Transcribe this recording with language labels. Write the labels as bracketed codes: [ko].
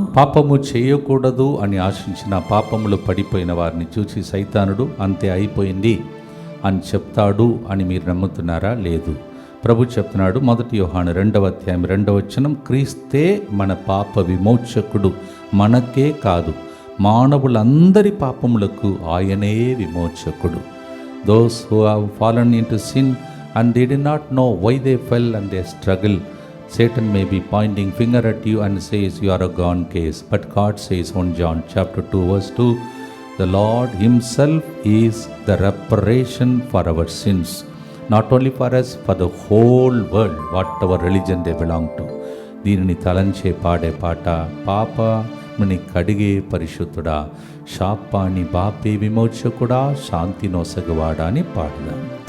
[te] పాపము చేయకూడదు అని ఆశించిన పాపములు పడిపోయిన వారిని చూసి సైతానుడు అంతే అయిపోయింది అని చెప్తాడు అని మీరు నమ్ముతున్నారా? లేదు. ప్రభు చెప్తున్నాడు, 1 యోహాను 2వ అధ్యాయం 2వ వచనం, క్రీస్తే మన పాప విమోచకుడు, మనకే కాదు మానవులందరి పాపములకు ఆయనే విమోచకుడు. [en] Those who have fallen into sin and they did not know why they fell and they struggle, Satan may be pointing finger at you and says you are a gone case. But God says 1 John chapter 2 verse 2, the Lord himself is the reparation for our sins. Not only for us, for the whole world, whatever religion they belong to. [te] దీనిని తలంచే పాడే పాట, పాపముని కడిగే పరిశుద్ధుడా, శాపాన్ని బాపే విమోచకుడా, శాంతి నొసగవాడా అని పాడదాం.